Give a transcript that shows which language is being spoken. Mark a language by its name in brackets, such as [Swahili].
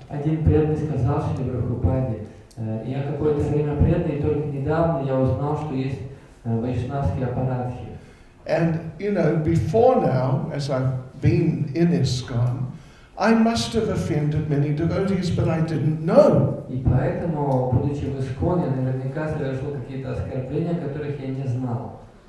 [Russian] Один преданный сказал Шри Прабхупаде, я какое-то время преданный, и только недавно я узнал, что есть вайшнавские аппаратхи. [English] And, before now, as I've been in ISKCON, I must have offended many devotees, but I didn't know. [Russian] И поэтому, будучи в Исконе, наверняка совершил какие-то оскорбления, которых я не знал.